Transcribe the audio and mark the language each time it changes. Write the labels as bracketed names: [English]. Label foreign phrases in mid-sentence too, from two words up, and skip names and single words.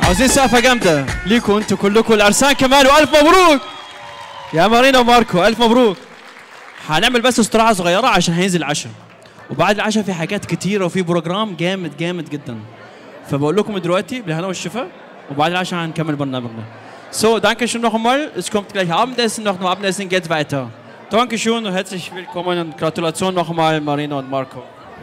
[Arabic] عاوزين سقفة جامدة ليكوا انتوا كلكوا العرسان كمان، والف مبروك يا مارينا وماركو، الف مبروك. هنعمل بس استراحة صغيرة عشان هينزل العشاء، وبعد العشاء في حاجات كتيرة وفي بروجرام جامد جامد جدا، فبقول لكم دلوقتي بالهنا والشفا، وبعد العشاء هنكمل برنامجنا. [German] So, danke schön noch einmal. Es kommt gleich Abendessen, nach dem Abendessen geht's weiter. Dankeschön und herzlich willkommen und Gratulation noch einmal Marina und Marco.